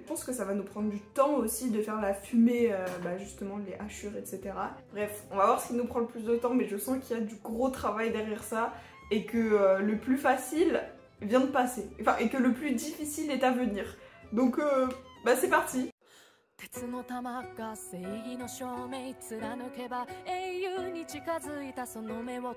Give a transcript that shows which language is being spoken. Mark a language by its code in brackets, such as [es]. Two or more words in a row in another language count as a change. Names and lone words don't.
[fr] Je pense que ça va nous prendre du temps aussi de faire la fumée, justement les hachures, etc. Bref, on va voir ce qui nous prend le plus de temps, mais je sens qu'il y a du gros travail derrière ça et que le plus facile vient de passer. Enfin, et que le plus difficile est à venir. Donc, c'est parti. [ja] 鉄の玉が正義の証明貫けば英雄に近づいたその目を